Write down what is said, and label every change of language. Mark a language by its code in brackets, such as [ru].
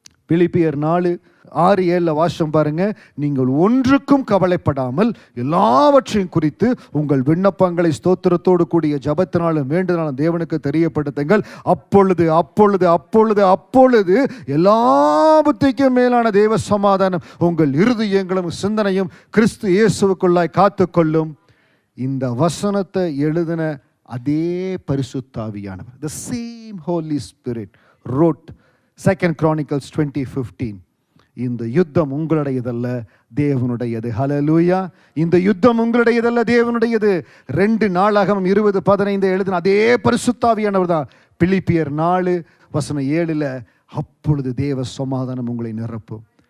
[ta] பிலிப்பியர் 4:6-7 வாசம் பாருங்க. நீங்கள் ஒன்றுக்கும் கவலைப்படாமல் எல்லாவற்றையும் குறித்து உங்கள் விண்ணப்பங்களை ஸ்தோத்திரத்தோடு கூடிய ஜபத்தினாலும் வேண்டுதலாலும் தேவனுக்கு தெரியப்படுத்துங்கள். அப்பொழுது அப்பொழுது அப்பொழுது அப்பொழுது எல்லா புத்திக்கும் மேலான தேவ சமாதானம் உங்கள் இருதயங்களும் சிந்தனையும் கிறிஸ்து இயேசுவுக்குள்ளாய் காத்துக்கொள்ளும். இந்த வசனத்தை எழுதின அதே பரிசுத்தாவியானவர், [en] the same Holy Spirit wrote 2 Chronicles 20:15. [ta] இந்த யுத்தம் உங்களுடையதல்ல, தேவனுடையது. ஹல்லேலூயா. இந்த யுத்தம் உங்களுடையதல்ல, தேவனுடையது. 2 நாளாகமம் 20:15 எழுதின அதே பரிசுத்தாவியானவர் தான் பிலிப்பியர் 4:7 அப்பொழுது தேவ சமாதானம் உங்களை நிரப்பும்.